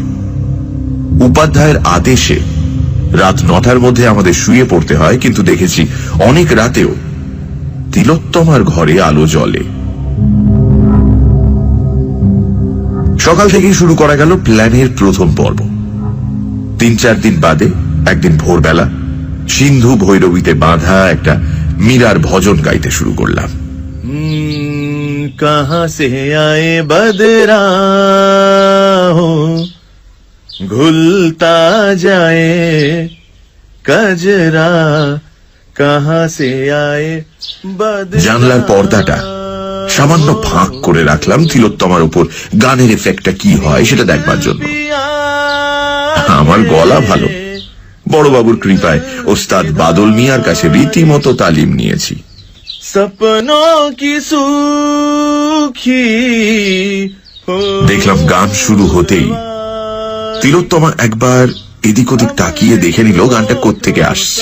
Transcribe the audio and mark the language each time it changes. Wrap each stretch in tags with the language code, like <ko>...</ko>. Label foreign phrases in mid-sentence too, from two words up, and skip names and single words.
<bn>উপাধ্যায়ের আদেশে রাত 9টার মধ্যে আমাদের শুয়ে পড়তে হয়, কিন্তু দেখেছি অনেক রাতেও তিলোত্তমার ঘরে আলো জ্বলে। সকাল থেকেই শুরু করা গেল প্ল্যানের প্রথম পর্ব। 3-4 দিন বাদে একদিন ভোরবেলা সিন্ধু ভৈরবীতে বাঁধা একটা মীরার ভজন গাইতে শুরু করলাম।</bn> <hi>कहाँ से आए बदरा हो घुलता जाए कजरा कहाँ से आए बदरा।</hi> <bn>জানলার পর্দাটা সামান্য ফাঁক করে রাখলাম তিলোত্তমার উপর গানের এফেক্টটা কি হয় সেটা দেখবার জন্য। আমার গলা ভালো, বড়বাবুর কৃপায় ওস্তাদ বাদল মিয়ার কাছে রীতিমতো তালিম নিয়েছি। দেখলাম গান শুরু হতেই তিলোত্তমা একবার এদিক ওদিক তাকিয়ে দেখে নিল গানটা কোত্থেকে আসছে।</bn>